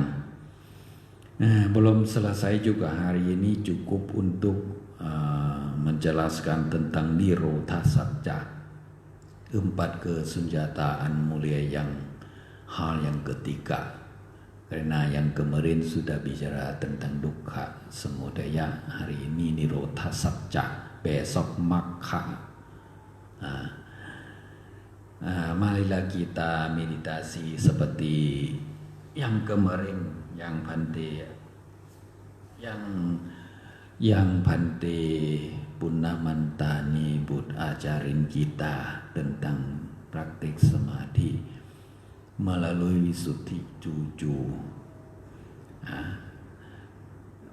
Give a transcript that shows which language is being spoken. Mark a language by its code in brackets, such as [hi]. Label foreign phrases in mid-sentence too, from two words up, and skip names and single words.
[id] Belum selesai juga hari ini, cukup untuk menjelaskan tentang Nirodha Satya, 4 kesenjataan mulia yang hal yang ketiga. Karena yang kemarin sudah bicara tentang dukkha samudaya, hari ini Nirodha Satya, besok Magga. Marilah kita meditasi seperti yang kemarin, yang Bante Punamantani Bud ajarin kita tentang praktik samadhi melalui Visuddhi 7.